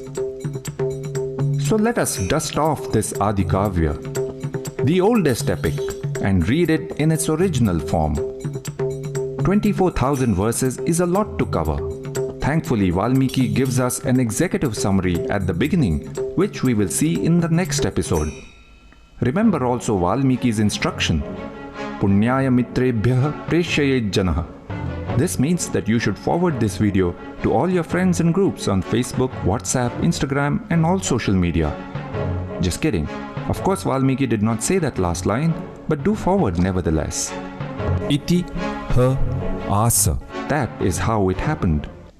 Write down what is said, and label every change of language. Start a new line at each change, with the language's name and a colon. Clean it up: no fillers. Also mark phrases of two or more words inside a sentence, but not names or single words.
English: So let us dust off this Adi Kavya, the oldest epic, and read it in its original form. 24,000 verses is a lot to cover. Thankfully, Valmiki gives us an executive summary at the beginning, which we will see in the next episode. Remember also Valmiki's instruction,
Sanskrit: पुण्याय मित्रेभ्यः प्रेषयेत् जनः.
English: This means that you should forward this video to all your friends and groups on Facebook, WhatsApp, Instagram, and all social media. Just kidding. Of course, Valmiki did not say that last line, but do forward nevertheless.
Sanskrit: इति ह आस.
English: That is how it happened.